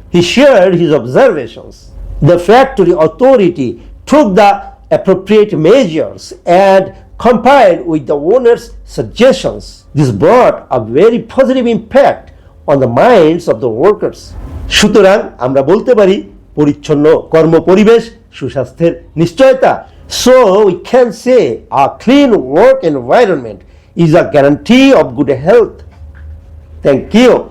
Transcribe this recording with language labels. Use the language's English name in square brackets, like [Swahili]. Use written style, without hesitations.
[English] He shared his observations. The factory authority took the appropriate measures and complied with the owner's suggestions. This brought a very positive impact on the minds of the workers. [Bangla] সুতরাং আমরা বলতে পারি পরিচ্ছন্ন কর্মপরিবেশ সুস্বাস্থ্যের নিশ্চয়তা। [English] So we can say a clean work environment is a guarantee of good health. Thank you.